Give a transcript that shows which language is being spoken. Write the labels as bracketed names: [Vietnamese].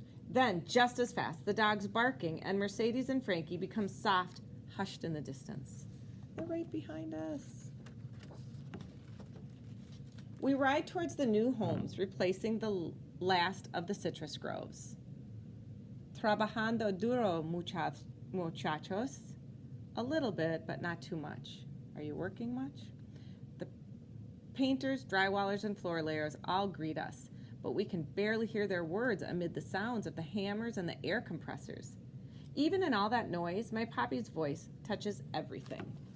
[English] Then, just as fast, the dog's barking, and Mercedes and Frankie become soft, hushed in the distance. They're right behind us. We ride towards the new homes, replacing the last of the citrus groves. [Spanish] Trabajando duro, muchachos. [English] A little bit, but not too much. Are you working much? The painters, drywallers, and floor layers all greet us, but we can barely hear their words amid the sounds of the hammers and the air compressors. Even in all that noise, my Poppy's voice touches everything.